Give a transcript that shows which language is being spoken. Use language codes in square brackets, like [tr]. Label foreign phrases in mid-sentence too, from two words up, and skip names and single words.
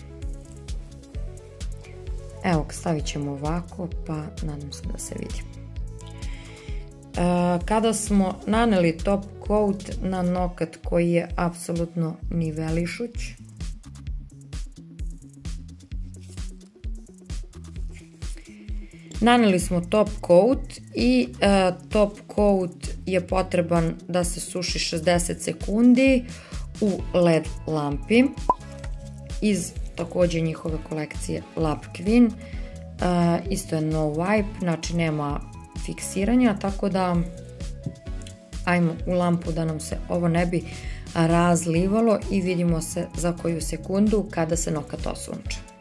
[sr] Evo, stavit ćemo ovako, pa nadam se da se vidi. Kada smo naneli top coat na nokat koji je apsolutno nivelišuć, naneli smo top coat i top coat je potreban da se suši 60 sekundi u LED lampi iz također njihove kolekcije Lab Queen. Isto je no wipe, znači nema fiksiranja, tako da ajmo u lampu da nam se ovo ne bi razlivalo i vidimo se za koju sekundu kada se nokat osunče.